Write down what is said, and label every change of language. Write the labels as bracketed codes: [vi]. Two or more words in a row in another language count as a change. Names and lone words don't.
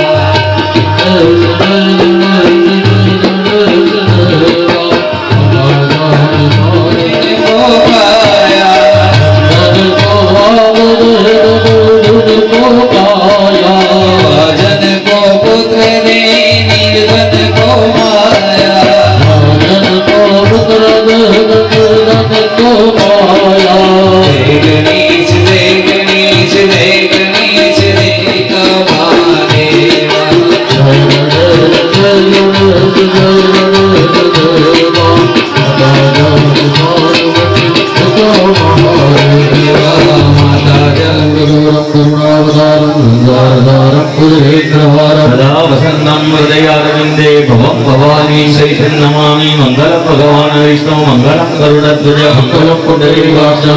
[hi] जन को पुत्र दे निर्धन को माया जय गणेश जय गणेश जय गणेश देवता महादेवा माता [sa] सदा वसन्तं हृदयारविन्दे भवं भवानी सहितं नमामि मङ्गलं भगवान् विष्णु मङ्गलं गरुडध्वज मङ्गलं पुण्डरीकाक्ष